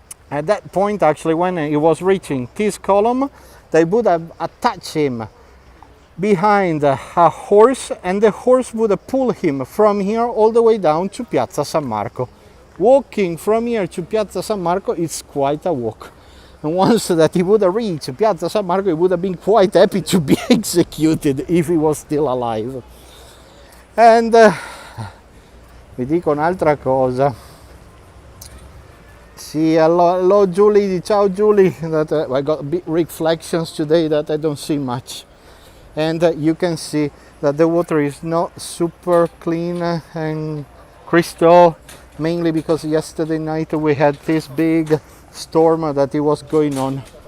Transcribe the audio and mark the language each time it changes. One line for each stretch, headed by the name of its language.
English: At that point, actually, when he was reaching this column, they would have attached him behind a horse, and the horse would have pulled him from here all the way down to Piazza San Marco. Walking from here to Piazza San Marco is quite a walk. And once that he would have reached Piazza San Marco, he would have been quite happy to be executed if he was still alive.
Italian: And vi dico un'altra cosa.
English: See, hello Julie, ciao Julie, that I got big reflections today that I don't see much. And you can see that the water is not super clean and crystal, mainly because yesterday night we had this big storm that it was going on.